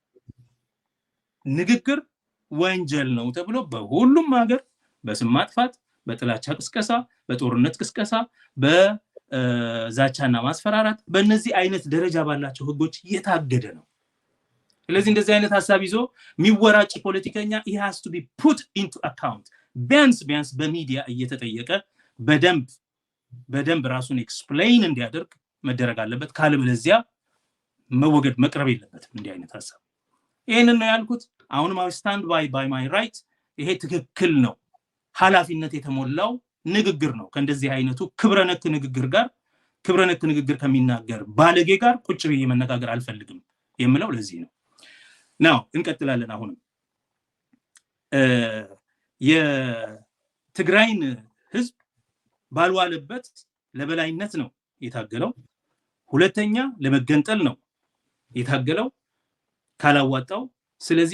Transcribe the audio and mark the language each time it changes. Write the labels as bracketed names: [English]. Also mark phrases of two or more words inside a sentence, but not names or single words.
[Amharic] ንግግር ወንጀል ነው ተብሎ በሁሉም ሀገር በስም ማጥፋት፣ በጥላቻ ቅስቀሳ፣ በጦርነት ቅስቀሳ፣ በዛቻና ማስፈራራት በእነዚህ አይነት ደረጃ ባላቸው ህጎች የታገደ ነው። ስለዚህ እንደዚህ አይነት ሐሳብ ይዞ የሚወራጭ ፖለቲከኛ [English] he has to be put into account [Amharic] ቢያንስ በሚዲያ እየተጠየቀ በደንብ ራሱን ኤክስፕሌን እንዲያደርግ መደረግ አለበት። ካለበለዚያ መወገድ መቅረብ የለበትም እንዲህ አይነት ሐሳብ። ይሄንን ነው ያልኩት። አሁንም [English] I stand by my right። [Amharic] ይሄ ትክክል ነው፣ ኃላፊነት የተሞላው ንግግር ነው። ከእንደዚህ አይነቱ ክብረነክ ንግግር ከሚናገር ባለጌ ጋር ቁጭ ብዬ መነጋገር አልፈልግም የምለው ለዚህ ነው። ናው እንቀጥላለን። አሁንም የትግራይን ህዝብ ባልዋለበት ለበላይነት ነው የታገለው። ሁለተኛ ለመገንጠል ነው የታገለው ካላዋጣው። ስለዚህ